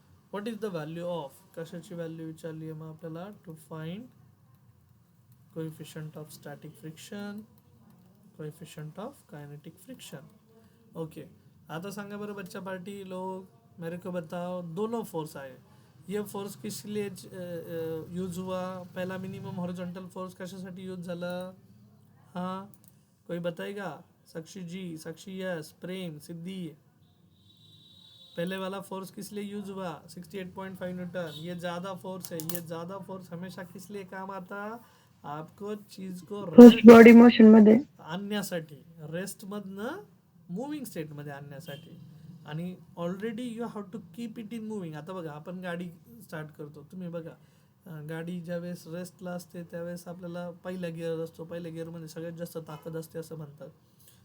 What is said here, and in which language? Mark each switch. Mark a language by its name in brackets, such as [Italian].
[Marathi] What is the value of कशाची value विचारली आहे मग आपल्याला to find coefficient of static friction coefficient of kinetic friction. [Hindi] Okay [Marathi] आता सांगा बरं [Hindi] बच्चा पार्टी लोग मेरे को बताओ दोनों फोर्स आए ये फोर्स किस लिए यूज हुआ. [Marathi] पहला मिनिमम हॉरिजॉन्टल फोर्स कशासाठी यूज झाला. [Hindi] हाँ कोई बताएगा. साक्षी जी साक्षी यस प्रेम सिद्धि. पहले वाला फोर्स किस लिए यूज हुआ 68.5 न्यूटन, ये ज़्यादा फोर्स है, ये ज़्यादा फोर्स हमेशा किस लिए काम आता, आपको चीज को [Marathi] फर्स्ट बॉडी मोशन मध्ये आणण्यासाठी, रेस्टमधनं मूविंग स्टेटमध्ये आणण्यासाठी. आणि [English] Already you have to keep it in moving. [Marathi] आता बघा आपण गाडी स्टार्ट करतो, तुम्ही बघा गाडी ज्यावेळेस रेस्टला असते त्यावेळेस आपल्याला पहिला गिअर असतो, पहिल्या गिअरमध्ये सगळ्यात जास्त ताकद असते असं म्हणतात.